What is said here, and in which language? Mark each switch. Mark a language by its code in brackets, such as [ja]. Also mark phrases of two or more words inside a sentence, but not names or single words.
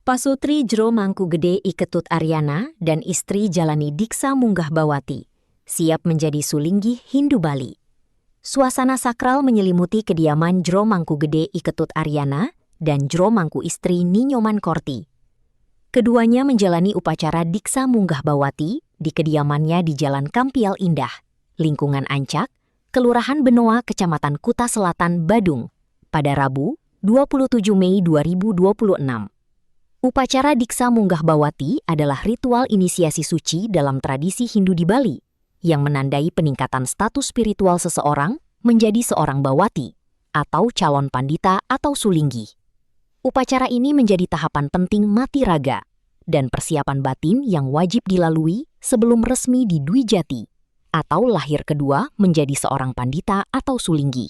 [id] Pasutri Jero Mangkugede Iketut Aryana dan istri jalani Diksa Munggah Bawati, siap menjadi Sulinggi Hindu Bali. Suasana sakral menyelimuti kediaman Jero Mangkugede Iketut Aryana dan Jero Mangku istri Ninyoman Korti. Keduanya menjalani upacara Diksa Munggah Bawati di kediamannya di Jalan Kampial Indah, lingkungan Ancak, Kelurahan Benoa, Kecamatan Kuta Selatan, Badung, pada Rabu, 27 Mei 2026. Upacara Diksa Munggah Bawati adalah ritual inisiasi suci dalam tradisi Hindu di Bali, yang menandai peningkatan status spiritual seseorang menjadi seorang bawati, atau calon pandita atau sulinggi. Upacara ini menjadi tahapan penting mati raga, dan persiapan batin yang wajib dilalui sebelum resmi di Dwi Jati, atau lahir kedua menjadi seorang pandita atau sulinggi.